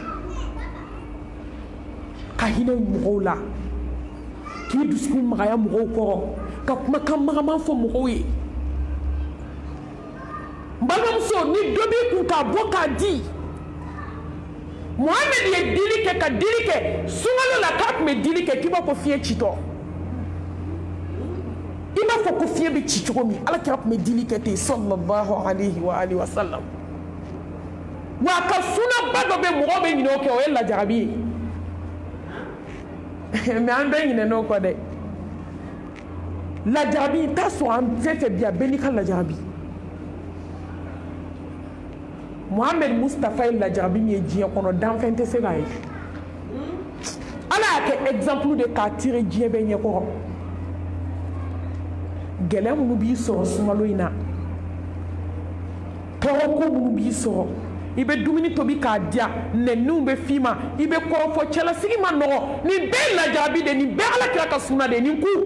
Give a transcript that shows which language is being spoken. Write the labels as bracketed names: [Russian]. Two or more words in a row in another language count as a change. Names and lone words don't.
[Bambara] ka hinɛ mɔgɔw la k'i dusukun magaya mɔgɔw kɔrɔ ka kumakan magaman fɔ mɔgɔw ye n balimamuso ni dɔ b'i kun k'a bɔ k'a di Muhammad ye dili kɛ ka dili kɛ sunkalo la k'a tun bɛ dili kɛ k'i b'a fɔ fiɲɛ citɔ i b'a fɔ ko fiɲɛ bɛ ci cogo min ala kira tun bɛ dili kɛ ten [Arabic] صلى الله عليه وآله وسلم [Bambara] wa a ka sunna ba dɔ bɛ mɔgɔw bɛ ɲinɛ o kɛ o ye lajarabi ye mais an bɛɛ ɲinɛna o kɔ dɛ lajarabi i t'a sɔrɔ an fɛn fɛn bi a bɛɛ n'i ka lajarabi Muhammad Mustafa ye lajarabi min ye diɲɛ kɔnɔ danfɛn tɛ se k'a ye ala y'a kɛ exemple de k'a tire diɲɛ bɛɛ ɲɛkɔrɔ gɛlɛya minnu b'i sɔrɔ sunkalo in na tɔɔrɔko minnu b'i sɔrɔ i bɛ dumuni tobi k'a diya nɛniw bɛ f'i ma i bɛ kɔrɔfɔ cɛlasigi ma nɔgɔ nin bɛɛ ye lajarabi de nin bɛɛ ala kira ka sunna de nin ku